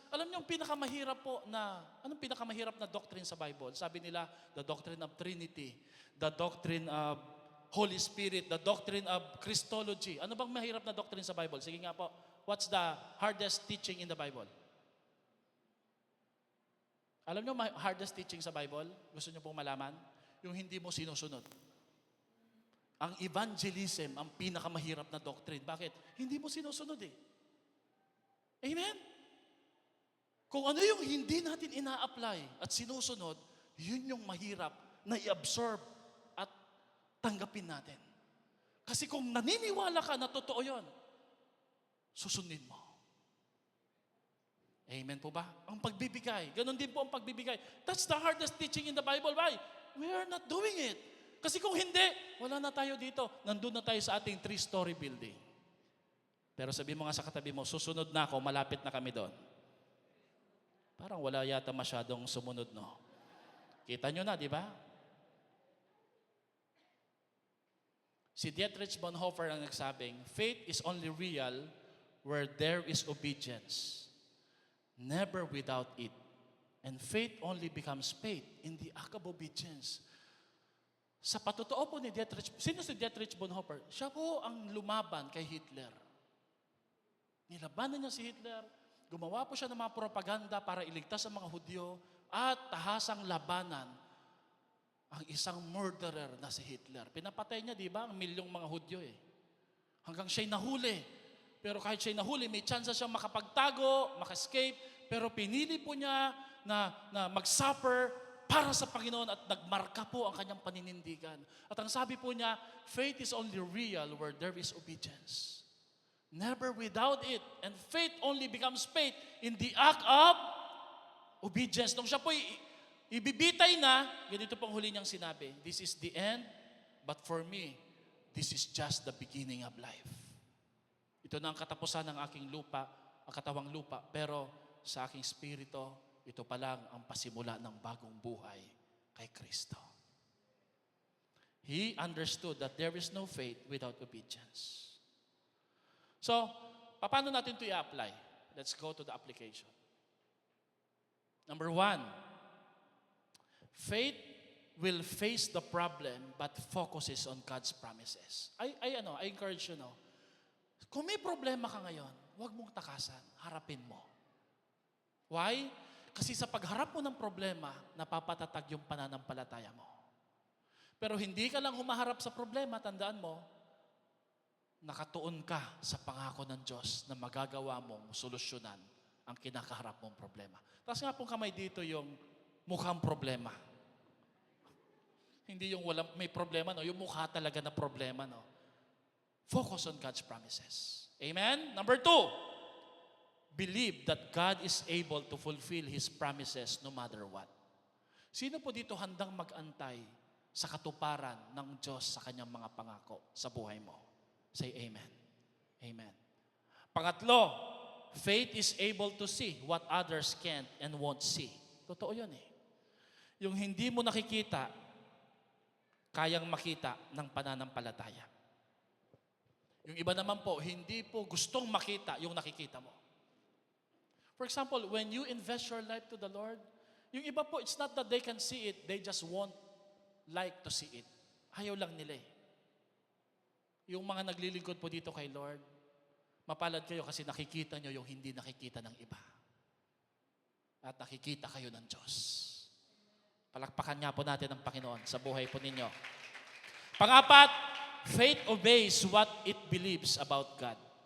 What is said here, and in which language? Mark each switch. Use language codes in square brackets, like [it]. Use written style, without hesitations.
[tl] Alam niyo, anong pinakamahirap na doctrine sa Bible? Sabi nila, [en] the doctrine of Trinity, the doctrine of Holy Spirit, the doctrine of Christology. [tl] Ano bang mahirap na doctrine sa Bible? Sige nga po, [en] what's the hardest teaching in the Bible? [tl] Alam niyo, hardest teaching sa Bible? Gusto niyo pong malaman? Yung hindi mo sinusunod. Ang evangelism, ang pinakamahirap na doctrine. Bakit? Hindi mo sinusunod Amen? Kung ano yung hindi natin ina-apply at sinusunod, yun yung mahirap na i-absorb at tanggapin natin. Kasi kung naniniwala ka na totoo yun, susundin mo. Amen po ba? Ang pagbibigay. Ganon din po ang pagbibigay. [en] That's the hardest teaching in the Bible. Why? We are not doing it. [tl] Kasi kung hindi, wala na tayo dito. Nandun na tayo sa ating 3-story building. Pero sabi mo nga sa katabi mo, susunod na ako, malapit na kami doon. Parang wala yata masyadong sumunod, no? Kita nyo na, di ba? [en] Si Dietrich Bonhoeffer [tl] ang nagsabing, [en] faith is only real where there is obedience, never without it. And faith only becomes faith in the act of obedience. [tl] Sa patotoo po ni Dietrich, sino si Dietrich Bonhoeffer? Siya po ang lumaban kay Hitler. Nilabanan niya si Hitler, gumawa po siya ng mga propaganda para iligtas ang mga Hudyo at tahasang labanan ang isang murderer na si Hitler. Pinapatay niya, di ba, ang milyong mga Hudyo eh. Hanggang siya'y nahuli. Pero kahit siya'y nahuli, may chance siyang makapagtago, maka-escape, pero pinili po niya na mag-suffer para sa Panginoon at nagmarka po ang kanyang paninindigan. At ang sabi po niya, [en] faith is only real where there is obedience. Never without it. And faith only becomes faith in the act of obedience. [tl] Nung siya po ibibitay na, ganito pong huli niyang sinabi, [en] this is the end, but for me, this is just the beginning of life. [tl] Ito na ang katapusan ng aking lupa, ang katawang lupa, pero sa aking spirito, ito pa lang ang pasimula ng bagong buhay kay Kristo. [en] He understood that there is no faith without obedience. So, [tl] paano natin ito i-apply? [en] Let's go to the application. Number 1, faith will face the problem but focuses on God's promises. I encourage you, [tl] kung may problema ka ngayon, huwag mong takasan, harapin mo. Why? Kasi sa pagharap mo ng problema, napapatatag yung pananampalataya mo. Pero hindi ka lang humaharap sa problema, tandaan mo, nakatuon ka sa pangako ng Diyos na magagawa mong solusyonan ang kinakaharap mong problema. Tapos nga pong kamay dito yung mukhang problema. Hindi yung may problema, yung mukha talaga na problema. [en] Focus on God's promises. Amen? Number 2, believe that God is able to fulfill His promises no matter what. [tl] Sino po dito handang mag-antay sa katuparan ng Diyos sa kanyang mga pangako sa buhay mo? [en] Say amen. Amen. Pangatlo, faith is able to see what others can't and won't see. [tl] Totoo yun eh. Yung hindi mo nakikita, kayang makita ng pananampalataya. Yung iba naman po, hindi po gustong makita yung nakikita mo. [en] For example, when you invest your life to the Lord, [tl] yung iba po, [en] it's not that they can see it, they just won't like to see it. [tl] Ayaw lang nila eh. Yung mga naglilingkod po dito kay Lord, mapalad kayo kasi nakikita nyo yung hindi nakikita ng iba. At nakikita kayo ng Diyos. Palakpakan nga po natin ang Panginoon sa buhay po ninyo. [en] Pang-apat, faith obeys what it believes about God.